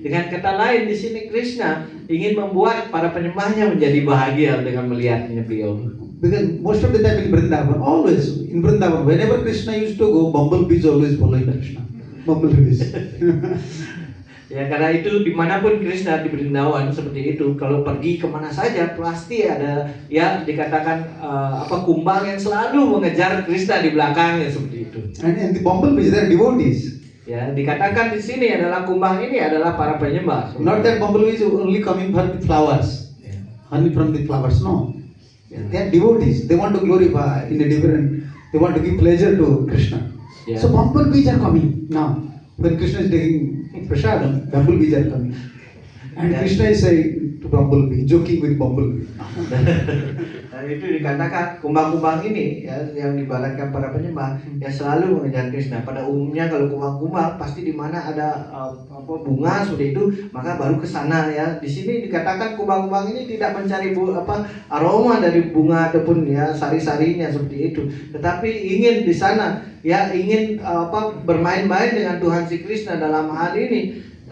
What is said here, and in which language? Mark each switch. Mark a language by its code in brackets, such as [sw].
[id] Dengan kata lain di sini Krishna ingin membuat para penyembahnya menjadi bahagia dengan melihatnya beliau. [en] Because most of the time in Vrindavan, whenever Krishna used to go, bumblebees always following Krishna. Bumblebees. [id] Ya karena itu dimanapun Krishna di Vrindavan seperti itu, kalau pergi kemana saja pasti ada ya dikatakan kumbang yang selalu mengejar Krishna di belakangnya seperti itu. [en] And the bumblebees are devotees. [id] Ya dikatakan di sini adalah kumbang ini adalah para penyembah. [en] Not that bumblebees only coming for the flowers, honey from the flowers. No, they are devotees. They want to glorify in a different. They want to give pleasure to Krishna. Yeah. So bumblebees are coming now. When Krishna is taking prasadam, bumblebees are coming, and Krishna is saying to bumblebee, joking with bumblebee. [id] Dan itu dikatakan kumbang-kumbang ini ya yang dibaratkan para penyembah ya selalu mengejar Krishna. Pada umumnya kalau kumbang-kumbang pasti di mana ada bunga seperti itu maka baru ke sana ya. Di sini dikatakan kumbang-kumbang ini tidak mencari aroma dari bunga ataupun ya sari-sarinya seperti itu, tetapi ingin di sana ya ingin bermain-main dengan Tuhan si Krishna dalam hal ini.